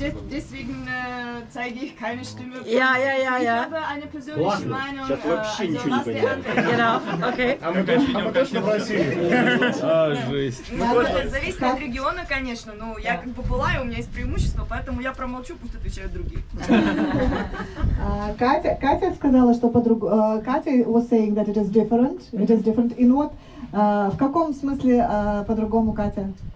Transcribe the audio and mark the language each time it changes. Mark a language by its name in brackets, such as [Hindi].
[German] Deswegen zeige ich keine Stimme. Ja. Ich habe eine persönliche Meinung. [Russian] Сейчас вообще ничего не понимаю. [German] Genau, okay. [Russian] А мы точно в России. Жесть. Зависит от региона, конечно, но я как бы была, и у меня есть преимущество, поэтому я промолчу, пусть отвечают другие. Катя сказала, что [English] Катя was saying that it is different. It is different in what? [Russian] В каком смысле по-другому, Катя?